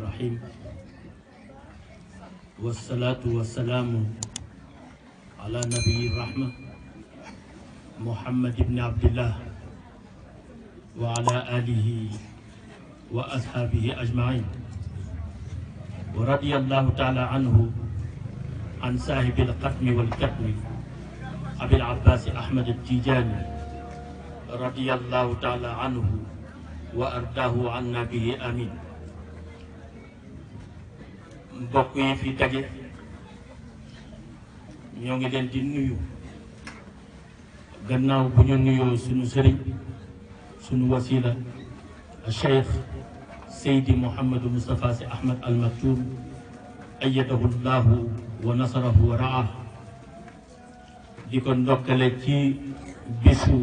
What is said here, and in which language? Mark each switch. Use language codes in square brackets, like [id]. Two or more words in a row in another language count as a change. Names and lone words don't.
[ar] الرحيم والصلاة والسلام على نبي الرحمة محمد بن عبد الله وعلى آله وأصحابه أجمعين ورضي الله تعالى عنه عن صاحب القتم والكتم أبي العباس أحمد التيجاني رضي الله تعالى عنه وأرضاه عنا به آمين. [wo] mbokk yi fi daje ñoo ngi leen di nuyu gannaaw bu ñu nuyoo sunu sëriñ sunu wasila Cheikh Seydi Mouhamadou Moustapha Sy Ahmad Al Maktoum [ar] أيده الله ونصره ورعاه [wo] di ko ndokkale ci bisu